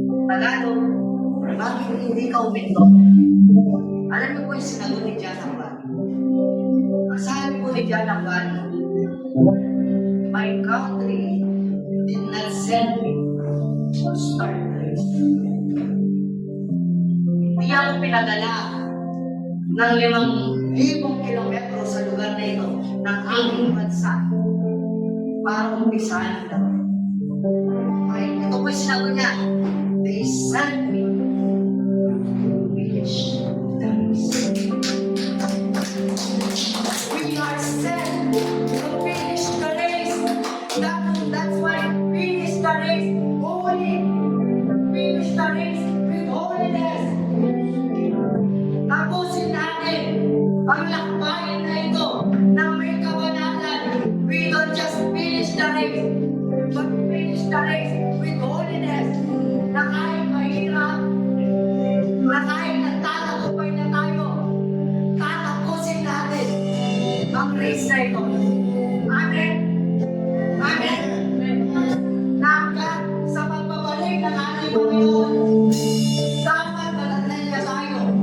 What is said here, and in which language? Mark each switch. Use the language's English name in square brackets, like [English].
[Filipino] Tagalog, bakit hindi ka uminto? Alam niyo po yung sinagot ni John Aquani. Ang sabi po ni John Aquani, [English] my country did not send me to start the race. [Filipino] Hindi ako pinadala ng 5,000 kilometro sa lugar na ito ng aking bansa para umpisahan ito. Okay, ito po yung sinagot niya. [English] They sent me to finish the race. We are sent to finish the race. That's why finish the race holy. Finish the race with holiness. [Filipino] Tapusin natin ang lakbayin na ito na may kabanatan. [English] We don't just finish the race, but finish the race with holiness. [Filipino] Na kahit mahirap, na kahit nagtatagumpay na tayo, tatapusin natin ang race na ito. Amen? Amen? Hanggang sa pagbabalik ng ating Panginoon, dapat manatili tayo.